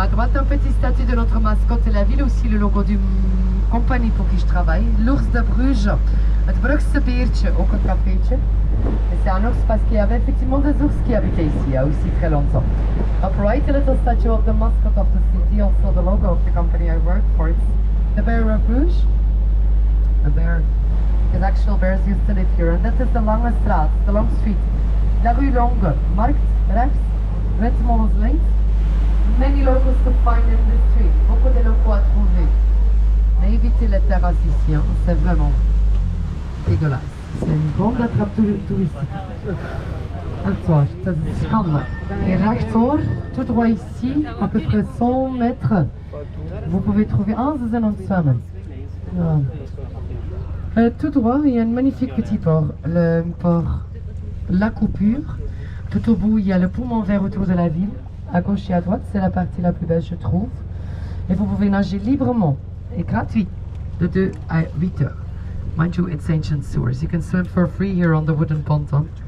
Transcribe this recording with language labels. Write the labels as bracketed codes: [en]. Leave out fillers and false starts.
[fr] droite, un petit statut de notre mascotte de la ville, aussi le logo d'une compagnie pour qui je travaille, l'ours de Bruges. [nl] Het Brugse beertje, ook een cafeetje. [fr] Et c'est un ours parce qu'il y avait effectivement des ours qui habitaient ici, il y a aussi très longtemps. [en] Up right, a little statue of the mascot of the city, also the logo of the company I work for. It's the bear of Bruges. The bear, because actual bears used to live here. And that is the Lange Straat, the long street. [fr] La rue Longue, [en] Markt, [nl] rechts, [en] Wetmolens [nl] links. [en] Many locals to find in the street, [fr] beaucoup de locaux à trouver. Mais évitez les terrasses ici, hein. C'est vraiment dégueulasse. C'est une grande attrape touristique. Attends, [nl] dat is schandelijk. [fr] Et [nl] rechtdoor, [fr] tout droit ici, à peu près 100 mètres, vous pouvez trouver... [nl] Ah, ze zijn aan het zwemmen. Ja. [fr] Tout droit, il y a un magnifique petit port, le port La Coupure. Tout au bout, il y a le poumon vert autour de la ville. À gauche et à droite, c'est la partie la plus belle, je trouve. Et vous pouvez nager librement et gratuit de 2 à 8 heures. [en] Mind you, it's ancient sewers. You can swim for free here on the wooden ponton.